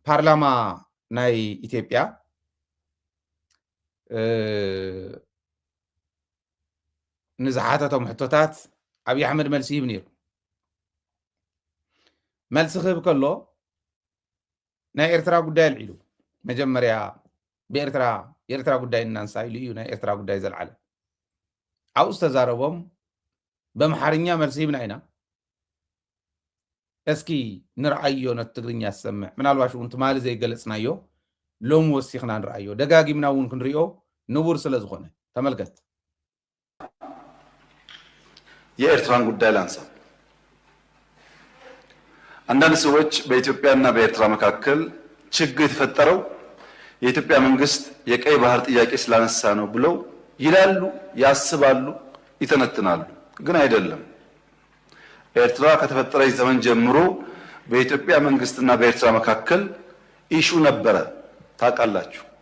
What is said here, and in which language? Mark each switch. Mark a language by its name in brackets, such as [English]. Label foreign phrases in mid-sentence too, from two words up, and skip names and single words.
[Tigrinya] ፓርላማ ናይ ኢትዮጵያ ንዝሓተቶም ሕቶታት አብይ አሕመድ መልሲ ይህብ ነይሩ። መልሲ ክህብ ከሎ ናይ ኤርትራ ጉዳይ አልዒሉ መጀመርያ [Amharic] የኤርትራ ጉዳይ እናንሳ [Tigrinya] ኢሉ እዩ ናይ ኤርትራ ጉዳይ ዘልዓለ ኣብኡ ዝተዛረቦም በአምሓርኛ መልሲ ይብና ኢና እስኪ ንርአዮ ነቲ ትግርኛ ዝሰምዕ ምናልባሽ እውን ትማሊ ዘይገለጽናዮ ሎም ወሲኽና ንርአዮ ደጋጊምና እውን ክንሪኦ ንቡር ስለ ዝኾነ ተመልከት። [Amharic] የኤርትራን ጉዳይ ላንሳ። አንዳንድ ሰዎች በኢትዮጵያና በኤርትራ መካከል ችግር የተፈጠረው የኢትዮጵያ መንግስት የቀይ ባህር ጥያቄ ስላነሳ ነው ብለው ይላሉ፣ ያስባሉ፣ ይተነትናሉ። ግን አይደለም። ኤርትራ ከተፈጠረች ዘመን ጀምሮ በኢትዮጵያ መንግስትና በኤርትራ መካከል ኢሹ ነበረ፣ ታውቃላችሁ።